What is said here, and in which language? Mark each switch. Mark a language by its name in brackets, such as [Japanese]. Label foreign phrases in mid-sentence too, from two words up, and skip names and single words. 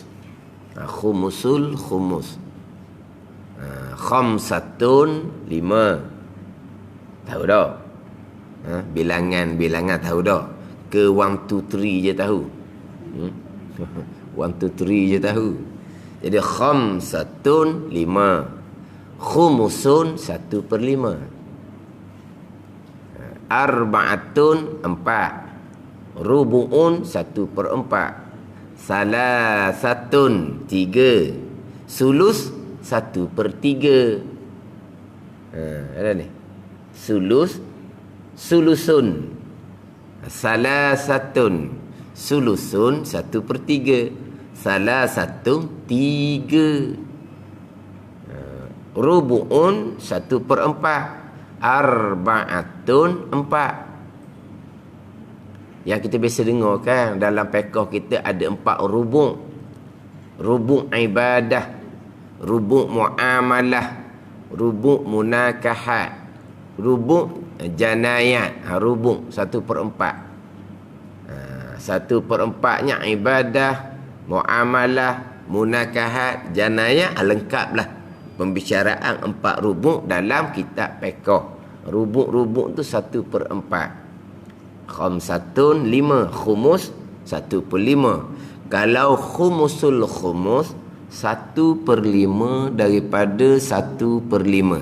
[Arabic] خمس الخمس. [Malay] Khamsatun 5. Tahu dah? Bilangan tahu dah? Ke 1 2 3 je tahu? 1 2 3 je tahu. [Arabic] Jadi خمسةٌ 5، خمسٌ 1/5، أربعةٌ 4، ربعٌ 1/4، ثلاثةٌ 3، ثلثٌ 1/3. [Malay] Ada ni [Arabic] ثلث، ثلثٌ، ثلاثةٌ، ثلثٌ 1/3، ثلاثةٌ 3، ربعٌ 1/4، أربعةٌ 4. [Malay] Yang kita biasa dengar kan dalam fiqh kita ada 4 rubu'. Rubu' ibadah, rubu' muamalah, rubu' munakahat, rubu' janayat. Rubu' 1/4. 1/4-nya ibadah, muamalah, munakahat, janayat, lengkaplah pembicaraan 4 rubu' dalam kitab fiqh. Rubu' tu 1/4. [Arabic] خمسةٌ 5، خمس 1/5. [Malay] Kalau [Arabic] خمس الخمس [Malay] 1/5 daripada 1/5.